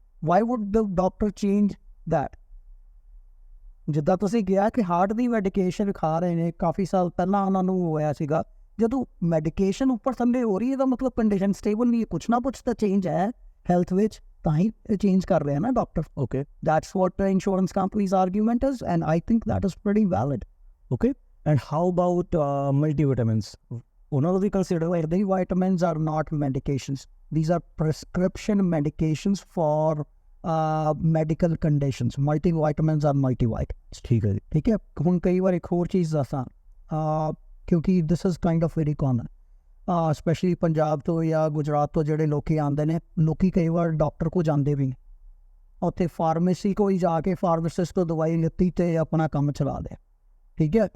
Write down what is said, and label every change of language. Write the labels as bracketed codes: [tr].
[en] Why would the doctor change that? [pa] ਜਿੱਦਾਂ ਤੁਸੀਂ ਕਿਹਾ ਕਿ ਹਾਰਟ ਦੀ ਮੈਡੀਕੇਸ਼ਨ ਖਾ ਰਹੇ ਨੇ, ਕਾਫੀ ਸਾਲ ਪਹਿਲਾਂ ਉਹਨਾਂ ਨੂੰ ਹੋਇਆ ਸੀਗਾ, ਜਦੋਂ ਮੈਡੀਕੇਸ਼ਨ ਉੱਪਰ ਥੱਲੇ ਹੋ ਰਹੀ ਹੈ ਤਾਂ ਮਤਲਬ ਕੰਡੀਸ਼ਨ ਸਟੇਬਲ ਨਹੀਂ ਹੈ, ਕੁਛ ਨਾ ਕੁਛ ਤਾਂ ਚੇਂਜ ਹੈ ਹੈਲਥ ਵਿੱਚ, ਤਾਂ ਹੀ ਚੇਂਜ ਕਰ ਰਹੇ ਨਾ doctor. [en] Okay, that's what the insurance company's argument is, and I think that is pretty valid. Okay. And how about multivitamins? [pa] ਉਹਨਾਂ ਨੂੰ ਵੀ [en] Consider Where the vitamins are not medications. These are prescription medications for medical conditions. Multivitamins are multivitamins. [pa] ਠੀਕ ਹੈ ਜੀ ਠੀਕ ਹੈ ਹੁਣ ਕਈ ਵਾਰ ਇੱਕ ਹੋਰ ਚੀਜ਼ ਦੱਸਾਂ ਕਿਉਂਕਿ [en] this is kind of very common specially [pa] Punjab ਤੋਂ ਜਾਂ ਗੁਜਰਾਤ ਤੋਂ ਜਿਹੜੇ ਲੋਕੀ ਆਉਂਦੇ ਨੇ ਲੋਕੀ ਕਈ ਵਾਰ ਡਾਕਟਰ ਕੋਲ ਜਾਂਦੇ ਵੀ ਨੇ ਉੱਥੇ ਫਾਰਮੇਸੀ ਕੋਈ ਜਾ ਕੇ ਫਾਰਮਾਸਿਸਟ ਤੋਂ ਦਵਾਈ ਲਿੱਤੀ ਤੇ ਆਪਣਾ ਕੰਮ ਚਲਾ ਦੇ ਠੀਕ ਹੈ